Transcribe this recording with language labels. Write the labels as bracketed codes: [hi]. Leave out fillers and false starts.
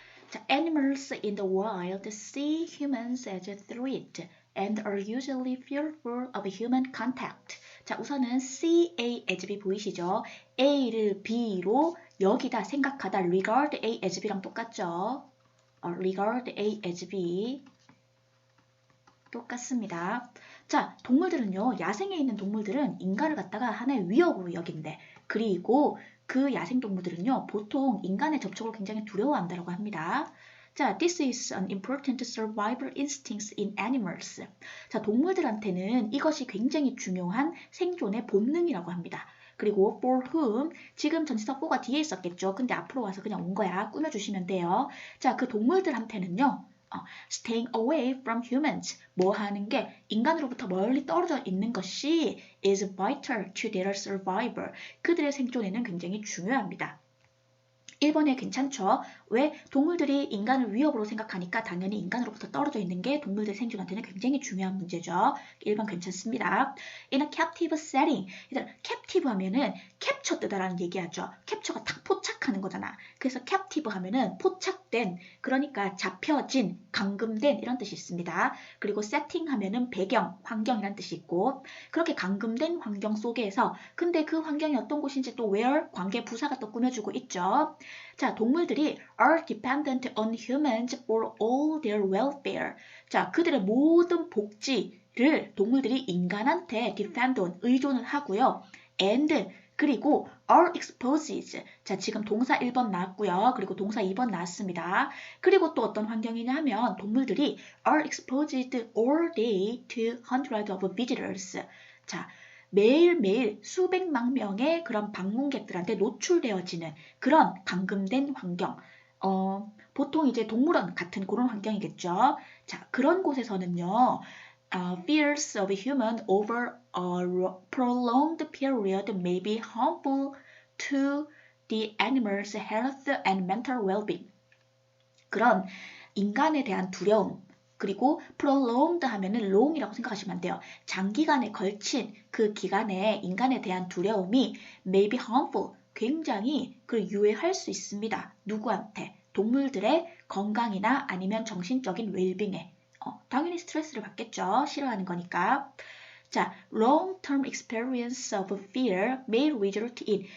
[en] 자, animals in the wild see humans as a threat and are usually fearful of human contact. [ko] 자, 우선은 see A as B 보이시죠? A를 B로 여기다 생각하다 [en] regard A as B [ko] 랑 똑같죠? regard A as B 똑같습니다. 자, 동물들은요, 야생에 있는 동물들은 인간을 갖다가 하나의 위협으로 여긴대. 그리고 그 야생동물들은요, 보통 인간의 접촉을 굉장히 두려워한다고 합니다. [en] 자, this is an important survival instinct in animals. [ko] 자, 동물들한테는 이것이 굉장히 중요한 생존의 본능이라고 합니다. 그리고 for whom, 지금 전치사 for가 뒤에 있었겠죠. 근데 앞으로 와서 그냥 온 거야. 꾸며주시면 돼요. 자, 그 동물들한테는요, [en] staying away from humans, [ko] 뭐 하는 게 인간으로부터 멀리 떨어져 있는 것이 [en] is vital to their survival. [ko] 그들의 생존에는 굉장히 중요합니다. 1번에 괜찮죠? 왜? 동물들이 인간을 위협으로 생각하니까 당연히 인간으로부터 떨어져 있는 게 동물들 생존한테는 굉장히 중요한 문제죠. 1번 괜찮습니다. [en] In a captive setting. [ko] captive 하면은 캡처 뜨다라는 얘기하죠. 캡처가 딱 포착하는 거잖아. 그래서 captive 하면은 포착된, 그러니까 잡혀진, 감금된 이런 뜻이 있습니다. 그리고 setting 하면은 배경, 환경이란 뜻이 있고 그렇게 감금된 환경 속에서 근데 그 환경이 어떤 곳인지 또 where, 관계 부사가 또 꾸며주고 있죠. [en] 자, [ko] 동물들이 [en] are dependent on humans for all their welfare. [ko] 자, 그들의 모든 복지를 동물들이 인간한테 depend on, 의존을 하고요. [en] and, [ko] 그리고 [en] are exposed. [ko] 자, 지금 동사 1번 나왔고요. 그리고 동사 2번 나왔습니다. 그리고 또 어떤 환경이냐 하면 동물들이 [en] are exposed all day to hundreds of visitors. 자, [ko] 매일매일 수백만 명의 그런 방문객들한테 노출되어지는 그런 감금된 환경. 보통 이제 동물원 같은 그런 환경이겠죠. 자, 그런 곳에서는요. [en] Fears of human over a prolonged period may be harmful to the animal's health and mental well-being. [ko] 그런 인간에 대한 두려움, 그리고 prolonged 하면은 long이라고 생각하시면 안 돼요. 장기간에 걸친 그 기간에 인간에 대한 두려움이 may be harmful, 굉장히 유해할 수 있습니다. 누구한테? 동물들의 건강이나 아니면 정신적인 웰빙에. 당연히 스트레스를 받겠죠. 싫어하는 거니까. [en] 자, long-term experience of fear may result in.